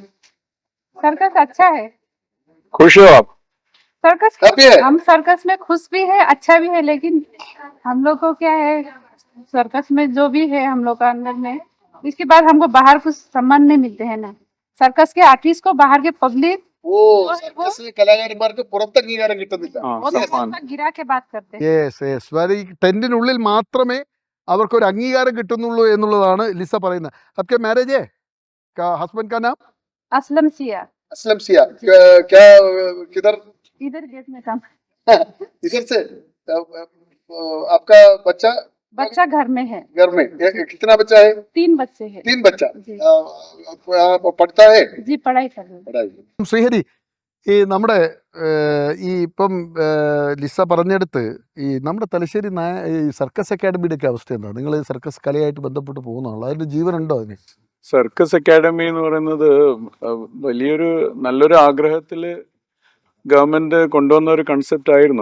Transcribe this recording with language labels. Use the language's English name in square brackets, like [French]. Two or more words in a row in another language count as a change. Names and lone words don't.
[Hindi] सर्कस अच्छा है। खुश हो आप? सर्कस हम सर्कस में खुश भी है, अच्छा भी है, लेकिन हम लोग को क्या है सर्कस में जो भी है हम लोग का अंदर में, इसके बाद हमको बाहर कुछ सम्मान नहीं मिलते हैं ना। सर्कस के आर्टिस्ट को बाहर के पब्लिक [Malayalam] കലാകാരന്മാർക്ക് പുറത്ത് അംഗീകാരം കിട്ടുന്നില്ല. [Hindi] गिरा के बात करते हैं। [Malayalam] ഈ ടെന്റിനുള്ളിൽ മാത്രമേ അവർക്ക് ഒരു അംഗീകാരം കിട്ടുന്നുള്ളൂ എന്നുള്ളതാണ് ലിസ പറയുന്നത്. [Hindi] आपके मैरिज है? हस्बैंड का नाम? असलम सिया। असलम सिया। क्या किधर? इधर गेट में काम। इधर से आपका बच्चा घर में है। घर में कितना बच्चा है? 3 बच्चे हैं। 3 बच्चा पढ़ता है? जी पढ़ाई कर रहे हैं। [Malayalam] ശ്രീഹരി, ഈ നമ്മുടെ ഈ ഇപ്പം ലിസ പറഞ്ഞെടുത്ത് ഈ നമ്മുടെ തലശ്ശേരി ഈ സർക്കസ് അക്കാഡമിയുടെ ഒക്കെ അവസ്ഥ എന്താണ്? നിങ്ങൾ സർക്കസ് കലയായിട്ട് ബന്ധപ്പെട്ട് പോകുന്നതാണല്ലോ, അതിന്റെ ജീവനുണ്ടോ അതിന്? സർക്കസ് അക്കാഡമി എന്ന് പറയുന്നത് വലിയൊരു നല്ലൊരു ആഗ്രഹത്തില് ഗവൺമെന്റ് കൊണ്ടുവന്ന ഒരു കൺസെപ്റ്റ് ആയിരുന്നു.